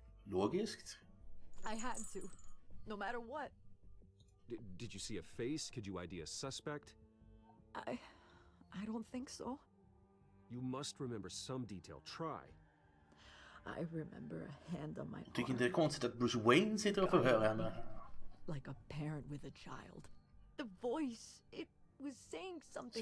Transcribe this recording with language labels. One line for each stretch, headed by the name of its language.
Swedish: Logiskt.
English: I had to, no matter what. Did you see a face? Could you ID a suspect? I don't think so. You must remember some detail. Try. I remember a hand on my arm.
Swedish: Tycker inte det är konstigt att Bruce Wayne sitter och förhör henne.
English: Like a parent with a child. The voice, it was saying something